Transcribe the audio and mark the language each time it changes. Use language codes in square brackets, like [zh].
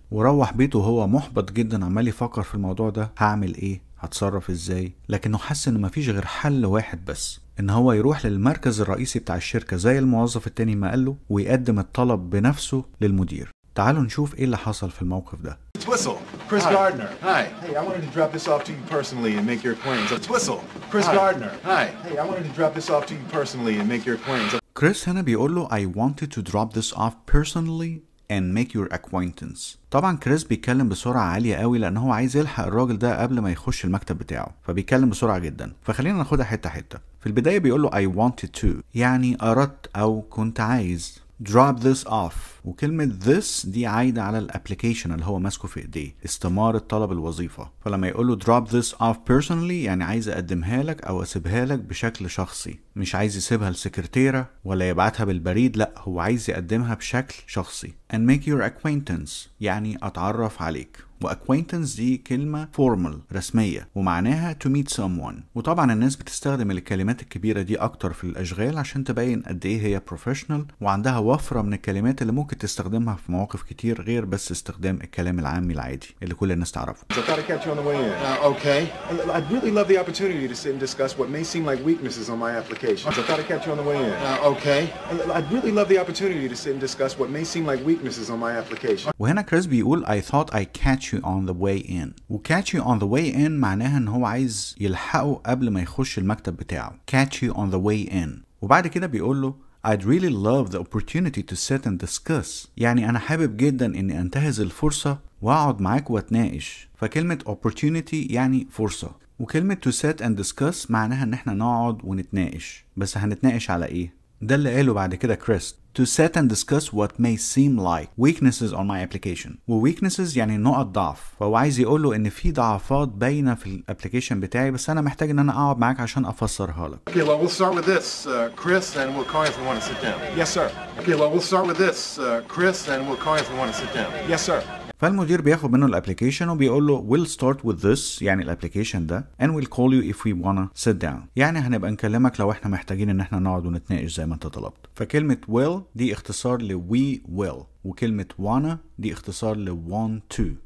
[ar] وروح بيته وهو محبط جدا عمال يفكر في الموضوع ده، هعمل ايه؟ هتصرف ازاي؟ لكنه حس ان مفيش غير حل واحد بس، ان هو يروح للمركز الرئيسي بتاع الشركه زي الموظف التاني ما قاله ويقدم الطلب بنفسه للمدير. تعالوا نشوف ايه اللي حصل في الموقف ده. [en] Twistle, Chris Gardner. Hi. Hey, I wanted to drop this off to you personally and make your acquaintance. Twistle, Chris Gardner. Hi. Hey, I wanted to drop this off to you personally and make your acquaintance. [ar] كريس هنا بيقول له [en] I wanted to drop this off personally and make your acquaintance. [ar] طبعا كريس بيتكلم بسرعة عالية قوي لان هو عايز يلحق الراجل ده قبل ما يخش المكتب بتاعه، فبيتكلم بسرعة جدا. فخلينا ناخدها حتة حتة. في البداية بيقول له [en] I wanted to، [ar] يعني اردت او كنت عايز. [en] drop this off، [ar] وكلمة this دي عايدة على الابليكيشن اللي هو ماسكه في ايديه، استمارة طلب الوظيفة. فلما يقوله [en] drop this off personally [ar] يعني عايز اقدمها لك او اسيبها لك بشكل شخصي، مش عايز يسيبها لسكرتيرة ولا يبعتها بالبريد، لا هو عايز يقدمها بشكل شخصي. [en] and make your acquaintance [ar] يعني اتعرف عليك. وacquaintance دي كلمة formal رسمية ومعناها [en] to meet someone، [ar] وطبعا الناس بتستخدم الكلمات الكبيرة دي اكتر في الاشغال عشان تبين قد ايه هي professional، وعندها وفرة من الكلمات اللي ممكن تستخدمها في مواقف كتير غير بس استخدام الكلام العامي العادي اللي كل الناس تعرفه. [en] I thought I'd catch you on the way in. Okay. I'd really love the opportunity to sit and discuss what may seem like weaknesses on my application. I thought I'd catch you on the way in. Okay. I'd really love the opportunity to sit and discuss what may seem like weaknesses on my application. [ar] وهنا كريس بيقول [en] I thought I'd catch you on the way in، [ar] و [en] catch you on the way in [ar] معناها ان هو عايز يلحقه قبل ما يخش المكتب بتاعه. [en] catch you on the way in. [ar] وبعد كده بيقول له [en] I'd really love the opportunity to sit and discuss، [ar] يعني أنا حابب جدا إني أنتهز الفرصة وأقعد معاك وأتناقش. فكلمة opportunity يعني فرصة، وكلمة [en] to sit and discuss [ar] معناها إن احنا نقعد ونتناقش. بس هنتناقش على إيه؟ ده اللي قاله بعد كده كريس. [en] to sit and discuss what may seem like weaknesses on my application. [ar] و weaknesses يعني نقط ضعف، فهو عايز يقوله ان في ضعفات باينه في الابلكيشن بتاعي، بس انا محتاج ان انا اقعد معاك عشان افسرها لك. [en] Okay, well we'll start with this, Chris, and we'll call you if we want to sit down. Yes, sir. Okay, well we'll start with this, Chris, and we'll call you if we want to sit down. Yes, sir. [ar] فالمدير بياخد منه الابلكيشن وبيقول له [en] we'll start with this [ar] يعني الابلكيشن ده [en] and we'll call you if we wanna sit down، [ar] يعني هنبقى نكلمك لو احنا محتاجين ان احنا نقعد ونتناقش زي ما انت طلبت. فكلمة will دي اختصار ل we will، وكلمة wanna دي اختصار ل want to.